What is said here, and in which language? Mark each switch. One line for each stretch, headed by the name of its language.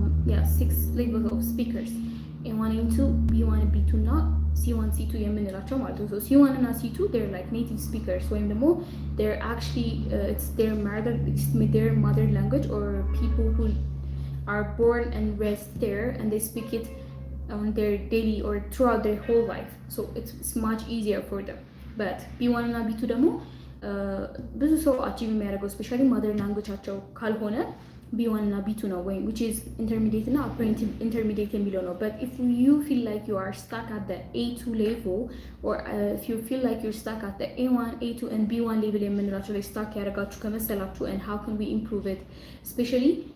English: 6 levels of speakers, A1 A2 B1 B2 እና C1 C2
Amharic: የምንላቸው ማለት ነው።
English: so C1 እና C2 they're like native speakers ወይም ደግሞ they're actually it's their mother language, or people who are born and raised there and they speak it on their daily or throughout their whole life, so it's much easier for them.
Amharic: but B1 እና B2 ደግሞ ብዙ ሰው አቺቭ የሚያደርገው ስፔሻሊ ማደር ላንጉጃቸው ካልሆነ
English: B1 እና B2 ነው ወይም which is intermediate እና upper intermediate የሚለው ነው but if you feel like you are stuck at the A2 level or if you feel like you're stuck at the A1 A2 and B1 level የምንላቸው ላይ stuck
Amharic: ያደርጋችሁ ከመሰላችሁ
English: and how can we improve it especially